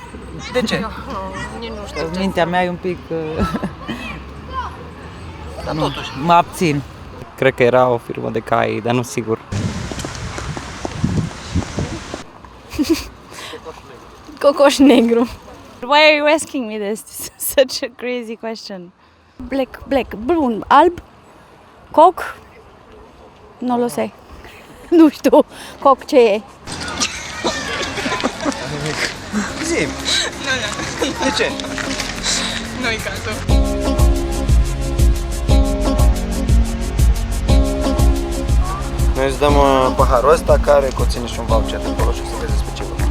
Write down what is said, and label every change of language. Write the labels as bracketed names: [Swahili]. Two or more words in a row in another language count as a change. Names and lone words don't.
[Romanian] De ce? Mintea mea e un pic... Dar totuși. Mă abțin. Cred că era o firmă de cai, dar nu sigur. Cocoș negru. [English] Why are you asking me this? This is such a crazy question. Black, [Romanian] brun, alb, coc, [Spanish] nu lo sé. [Romanian] Nu știu, coc ce e. Zi. De ce? Nu-i cazul. Noi îți dăm paharul ăsta care conține și un voucher de acolo și o să vezi despre ce vorba.